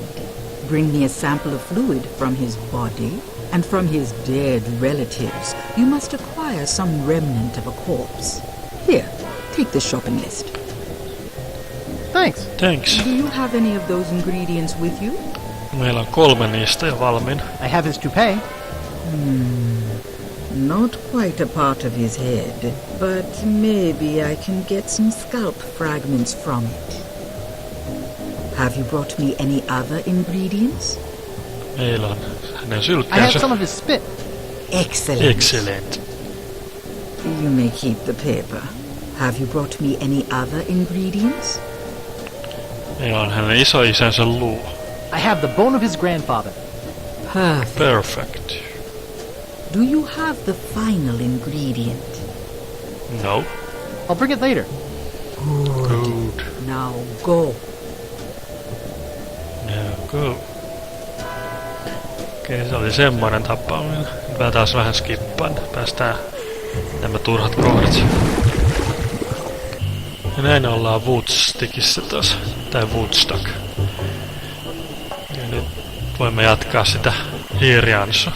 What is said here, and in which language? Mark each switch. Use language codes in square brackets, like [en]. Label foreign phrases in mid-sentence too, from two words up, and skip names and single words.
[en] Bring me a sample of fluid from his body, and from his dead relatives, you must acquire some remnant of a corpse. Here, take the shopping list. Thanks. Thanks. Do you have any of those ingredients with you? [fi] Meillä on 3 niistä jo valmiina. [en] I have his toupee. Not quite a part of his head, but maybe I can get some scalp fragments from it. Have you brought me any other ingredients? [fi] Meillä on hänen [en] I have [fi] sylkkäänsä. [en] some of his spit. Excellent. Excellent. You may keep the paper. Have you brought me any other ingredients? [fi] Meillä on hänen isoisänsä luu. [en] I have the bone of his grandfather. Perfect. Perfect. Do you have the final ingredient? No. I'll bring it later. Good. Now go. No, go. [fi] Okei, se oli semmoinen tapaaminen. Mä taas vähän skippaan. Päästään nämä turhat kohdat. Ja näin ollaan Woodstickissa taas. Tai Woodstock. Ja nyt voimme jatkaa sitä hiiriansa.